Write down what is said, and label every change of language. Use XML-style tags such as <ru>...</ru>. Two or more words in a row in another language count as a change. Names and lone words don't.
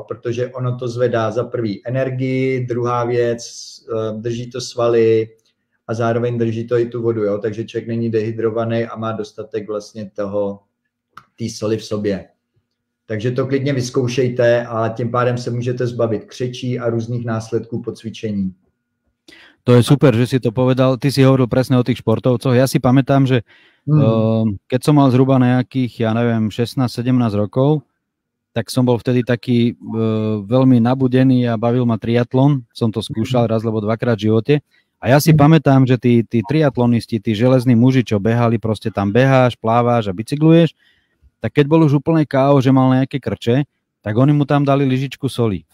<cs>Protože ono to zvedá za prvý energii, druhá věc, drží to svaly a zároveň drží to i tu vodu, jo? Takže člověk není dehydrovaný a má dostatek vlastně té soli v sobě. Takže to klidně vyzkoušejte a tím pádem se můžete zbavit křečí a různých následků po cvičení.</cs> <sk>To je super, že si to povedal. Ty si hovoril presne o tých športovcoch. Ja si pamätám, že keď som mal zhruba nejakých, ja neviem, 16-17 rokov, tak som bol vtedy taký veľmi nabudený a bavil ma triatlon. Som to skúšal raz, lebo dvakrát v živote. A ja si pamätám, že tí triatlonisti, tí železní muži, čo behali, proste tam beháš, pláváš a bicykluješ, tak keď bol už úplne KO, že mal nejaké krče, tak oni mu tam dali lyžičku soli.</sk>